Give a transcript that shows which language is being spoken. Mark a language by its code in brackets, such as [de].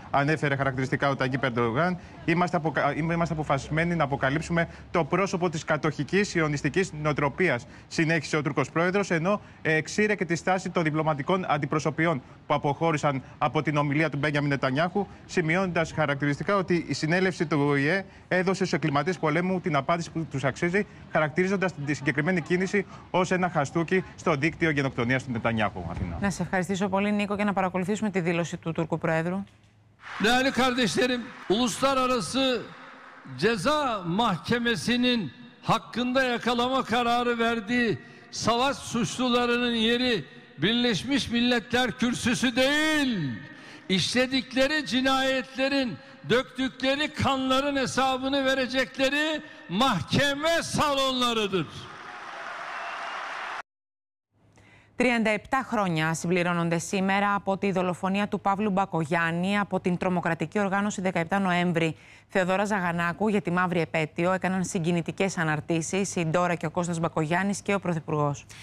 [el] Ανέφερε χαρακτηριστικά ο Ταγκίπ Ερντογάν. Είμαστε αποφασισμένοι να αποκαλύψουμε το πρόσωπο της κατοχικής σιωνιστικής νοοτροπίας, συνέχισε ο Τούρκος πρόεδρος, ενώ εξήρε και τη στάση των διπλωματικών αντιπροσωπιών που αποχώρησαν από την ομιλία του Μπένιαμιν Νετανιάχου, σημειώνοντας χαρακτηριστικά ότι η συνέλευση του ΟΗΕ έδωσε στους εγκληματίες πολέμου την απάντηση που τους αξίζει, χαρακτηρίζοντας τη συγκεκριμένη κίνηση ως ένα χαστούκι στο δίκτυο γενοκτονίας του Νετανιάχου. Αθήνα. Να σε ευχαριστήσω πολύ, Νίκο, και να παρακολουθήσουμε τη δήλωση του Τούρκου πρόεδρου. [tr] Değerli kardeşlerim, Uluslararası Ceza Mahkemesi'nin hakkında yakalama kararı verdiği savaş suçlularının yeri Birleşmiş Milletler Kürsüsü değil. İşledikleri cinayetlerin, döktükleri kanların hesabını verecekleri mahkeme salonlarıdır. [el] 37 χρόνια συμπληρώνονται σήμερα από τη δολοφονία του Παύλου Μπακογιάννη από την τρομοκρατική οργάνωση 17 Νοέμβρη. Θεοδώρα Ζαγανάκου για τη μαύρη επέτειο έκαναν συγκινητικές αναρτήσεις η Ντόρα και ο Κώστας Μπακογιάννης και ο Πρωθυπουργός.